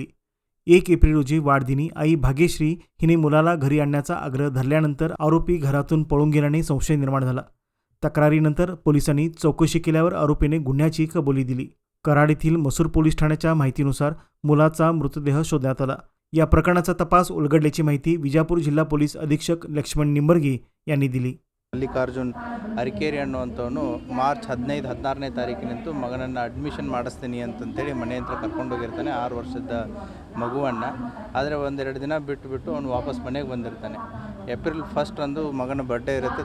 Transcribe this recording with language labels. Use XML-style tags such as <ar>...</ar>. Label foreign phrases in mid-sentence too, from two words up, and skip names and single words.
<mr>1 एप्रिल रोजी वाढदिनी आई भाग्यश्री हिने मुलाला घरी आणण्याचा आग्रह धरल्यानंतर आरोपी घरातून पळून गेल्याने संशय निर्माण झाला. तक्रारीनंतर पोलिसांनी चौकशी केल्यावर आरोपीने गुन्ह्याची कबुली दिली. कराड येथील मसूर पोलीस ठाण्याच्या माहितीनुसार मुलाचा मृतदेह शोधण्यात आला. या प्रकरणाचा तपास उलगडल्याची माहिती विजापूर जिल्हा पोलीस अधीक्षक लक्ष्मण निंबर्गी यांनी दिली.</mr> <kn>ಮಲ್ಲಿಕಾರ್ಜುನ್ ಅರಕೇರಿ ಅನ್ನುವಂಥವನು ಮಾರ್ಚ್ 15-16ನೇ ತಾರೀಕಿನಂದು ಮಗನನ್ನು ಅಡ್ಮಿಷನ್ ಮಾಡಿಸ್ತೀನಿ ಅಂತಂತೇಳಿ ಮನೆ ಹತ್ರ ಕರ್ಕೊಂಡೋಗಿರ್ತಾನೆ 6 ವರ್ಷದ ಮಗುವನ್ನು. ಆದರೆ ಒಂದೆರಡು ದಿನ ಬಿಟ್ಟು ಅವನು ವಾಪಸ್ ಮನೆಗೆ ಬಂದಿರ್ತಾನೆ. ಏಪ್ರಿಲ್ 1 ರಂದು ಮಗನ ಬರ್ಡೇ ಇರುತ್ತೆ.</kn>